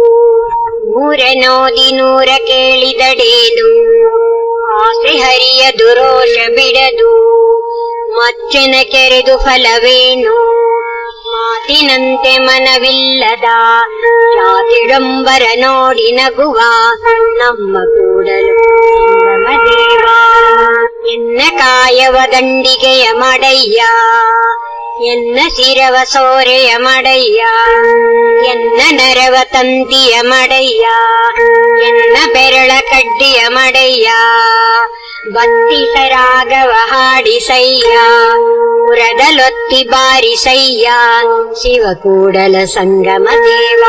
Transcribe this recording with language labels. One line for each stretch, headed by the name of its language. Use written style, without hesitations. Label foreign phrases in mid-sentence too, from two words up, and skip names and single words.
Kannada: ನೂರನೋದಿ ನೂರ ಕೇಳಿದಡೇನು, ಆಸೆ ಹರಿಯದು ರೋಷ ಬಿಡದು, ಮಚ್ಚನ ಕೆರೆದು ಫಲವೇನು, ಮಾತಿನಂತೆ ಮನವಿಲ್ಲದ ಜಾತಿಡಂಬರ ನೋಡಿ ನಗುವ ನಮ್ಮ ಕೂಡಲು ಸಂಗಮ ದೇವ. ಎನ್ನ ಕಾಯವ ದಂಡಿಗೆಯ ಮಡಯ್ಯ, ಎನ್ನ ಶಿರವ ಸೋರೆಯ ಮಡಯ್ಯ, ಎನ್ನ ನರವ ತಂತಿಯ ಮಡಯ್ಯ, ಎನ್ನ ಬೆರಳ ಕಡ್ಡಿಯ ಮಡಯ್ಯ, ಬತ್ತಿಸರಾಗವ ಹಾಡಿಸಯ್ಯ, ಪುರದಲೊತ್ತಿ ಬಾರಿಸಯ್ಯ ಶಿವ ಕೂಡಲ ಸಂಗಮ ದೇವ.